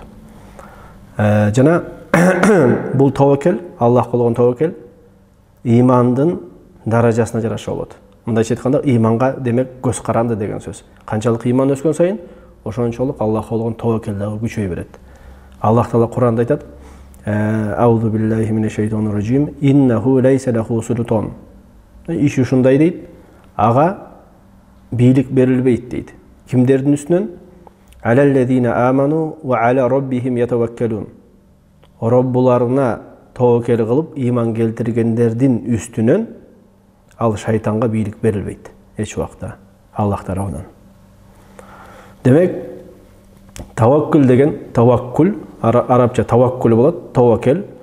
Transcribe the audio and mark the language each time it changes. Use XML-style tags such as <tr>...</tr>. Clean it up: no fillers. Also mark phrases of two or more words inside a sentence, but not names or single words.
<ky>Жана бул тобокел, Аллахка болгон тобокел имандын даражасына жараша болот. Мындайча айтканда, иманга демек көз каранды деген сөз. Канчалык иман өскөн сайын, ошончолук Аллахка болгон тобокел дагы күчөй берет. Аллах Таала Кур'анда айтат:</ky> <ar>أعوذ بالله من الشيطان الرجيم. إنه ليس له سلطان.</ar> <ky>Иш ушундай дейт, ага бийлик берилбейт дейт. Кимдердин үстүнөн?</ky> <ar>على الذين آمنوا وعلى ربهم يتوكلون.</ar> <ky>Роббуларына тобокел кылып иман келтиргендердин үстүнөн ал шайтанга бийлик берилбейт эч убакта Аллах тарабынан. Демек, таваккул деген, таваккул, арабча таваккул болот, тобокел.</ky>